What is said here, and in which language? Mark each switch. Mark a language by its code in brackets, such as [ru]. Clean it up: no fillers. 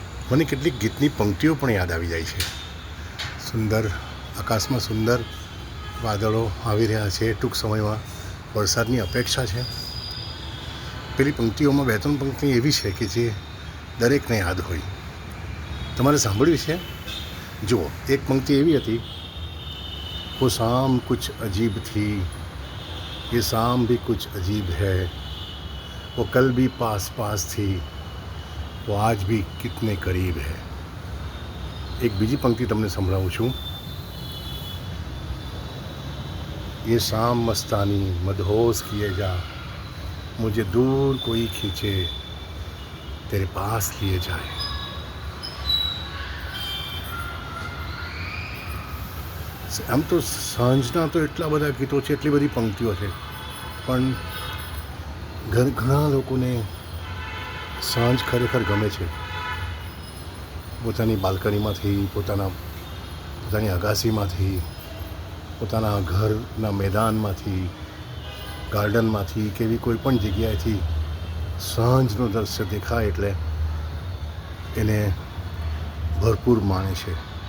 [gu] મને કેટલીક ગીતની પંક્તિઓ પણ યાદ આવી જાય છે. સુંદર આકાશમાં સુંદર વાદળો આવી રહ્યા છે. ટૂંક સમયમાં વરસાદની અપેક્ષા છે. પેલી પંક્તિઓમાં બે ત્રણ પંક્તિ એવી છે કે જે દરેકને યાદ હોય. તમારે સાંભળ્યું છે? જુઓ, એક પંક્તિ એવી હતી, [hi] वो शाम कुछ अजीब थी, ये शाम भी कुछ अजीब है, वो कल भी पास पास थी, वो आज भी कितने करीब है. [gu] एक બીજી પંક્તિ તમને સંભળાવું છું. [hi] ये शाम मस्तानी मदहोश किए जा, मुझे दूर कोई खींचे, तेरे पास लिए जाए. [gu] આમ તો સાંજના તો એટલા બધા ગીતો છે, એટલી બધી પંક્તિઓ છે, પણ ઘણા લોકોને સાંજ ખરેખર ગમે છે. પોતાની બાલ્કનીમાંથી, પોતાની અગાસીમાંથી, પોતાના ઘરના મેદાનમાંથી, ગાર્ડનમાંથી કે એવી કોઈ પણ જગ્યાએથી સાંજનું દૃશ્ય દેખાય એટલે એને ભરપૂર માણે છે.